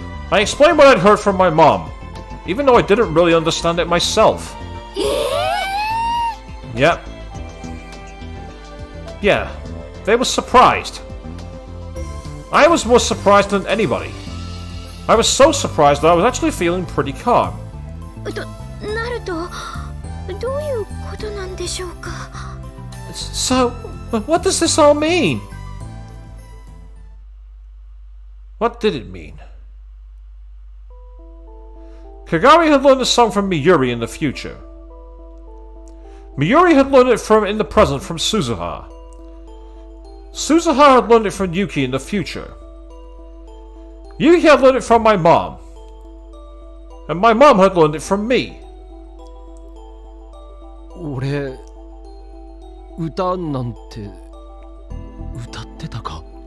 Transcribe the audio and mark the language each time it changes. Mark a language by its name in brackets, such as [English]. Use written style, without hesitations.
[English] I explained what I'd heard from my mom, even though I didn't really understand it myself. Yep. Yeah, they were surprised. I was more surprised than anybody. I was so surprised that I was actually feeling pretty calm. [Japanese] なるとどういうことなんでしょうか？ [English] So, what does this all mean? What did it mean? Kagari had learned the song from Miyuri in the future. Miyuri had learned it in the present from Suzuha. Suzuha had learned it from Yuki in the future. Yuki had learned it from my mom. And my mom had learned it from me. [Japanese] 俺歌なんて歌ってたか